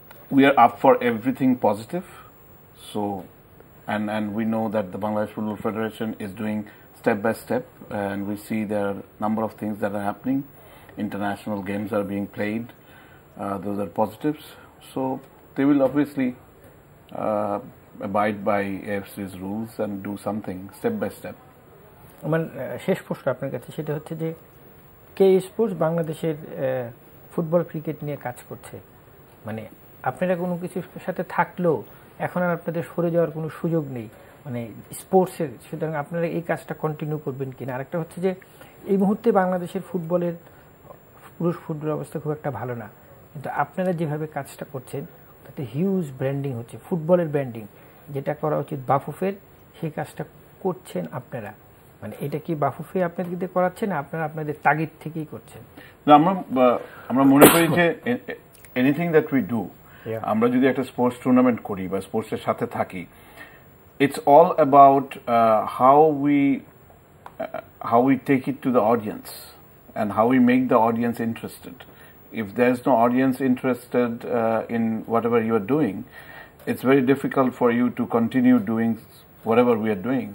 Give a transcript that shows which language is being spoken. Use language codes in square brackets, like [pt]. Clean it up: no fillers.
[en] We are up for everything positive. So and we know that the Bangladesh Football Federation is doing step by step, and we see there are a number of things that are happening. International games are being played. Those are positives. So they will obviously abide by AFC's rules and do something step by step. [bn] আমার শেষ প্রশ্ন আপনার কাছে সেটা হচ্ছে যে কে sports বাংলাদেশের football cricket নিয়ে কাজ করছে মানে আপনারা কোনো কিছুর সাথে থাকলেও এখন আর আপনাদের সরে যাওয়ার কোনো সুযোগ নেই মানে স্পোর্টসের সুতরাং আপনারা এই কাজটা কন্টিনিউ করবেন কিনা আরেকটা হচ্ছে যে এই মুহূর্তে বাংলাদেশের ফুটবলের পুরুষ ফুটবল অবস্থা খুব একটা ভালো না কিন্তু আপনারা যেভাবে কাজটা করছেন তাতে হিউজ ব্র্যান্ডিং হচ্ছে ফুটবলের ব্র্যান্ডিং যেটা করা উচিত বাফুফের সেই কাজটা করছেন আপনারা মানে এটা কি বাফুফে আপনাদেরকে করাচ্ছে না আপনারা আপনাদের তাগিদ থেকেই করছেন না আমরা মনে করি যে [en] anything that we do [bn] আমরা যদি একটা স্পোর্টস টুর্নামেন্ট করি বা স্পোর্টসের সাথে থাকি [en] it's all about how we take it to the audience and how we make the audience interested. If there's no audience interested in whatever you are doing, it's very difficult for you to continue doing whatever we are doing.